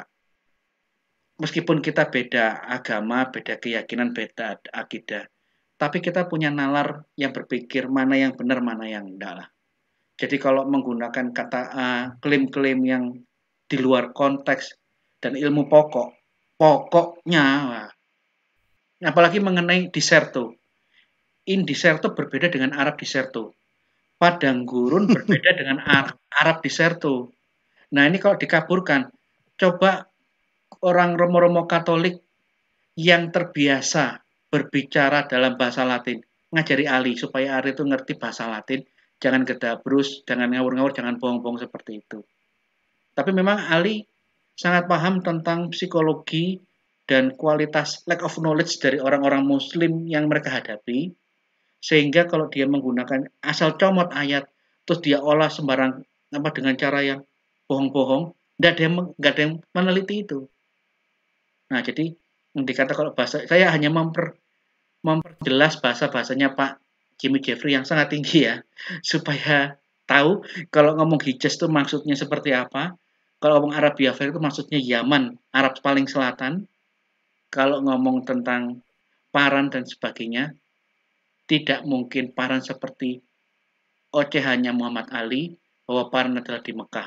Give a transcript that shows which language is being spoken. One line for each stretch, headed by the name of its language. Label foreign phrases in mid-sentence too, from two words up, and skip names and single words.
Indonesian: Meskipun kita beda agama, beda keyakinan, beda akidah, tapi kita punya nalar yang berpikir mana yang benar, mana yang enggak lah. Jadi kalau menggunakan kata klaim-klaim yang di luar konteks dan ilmu pokoknya, apalagi mengenai diserto.
Latin: In diserto
Indonesian: berbeda dengan Arab diserto. Padang gurun berbeda dengan Arab diserto. Nah ini kalau dikaburkan, coba orang romo-romo Katolik yang terbiasa berbicara dalam bahasa Latin, ngajari Ali supaya Ali itu ngerti bahasa Latin, jangan gedabrus, jangan ngawur-ngawur, jangan bohong-bohong seperti itu. Tapi memang Ali sangat paham tentang psikologi dan kualitas
English: lack of knowledge
Indonesian: dari orang-orang Muslim yang mereka hadapi, sehingga kalau dia menggunakan asal comot ayat, terus dia olah sembarang dengan cara yang bohong-bohong, nggak ada yang meneliti itu. Nah, jadi dikata kalau bahasa, saya hanya memperjelas bahasanya Pak Jimmy Jeffrey yang sangat tinggi ya, supaya tahu kalau ngomong Hijaz itu maksudnya seperti apa, kalau ngomong Arabia Fair itu maksudnya Yaman, Arab paling selatan, kalau ngomong tentang Paran dan sebagainya, tidak mungkin Paran seperti ocehannya Muhammad Ali, bahwa Paran adalah di Mekah.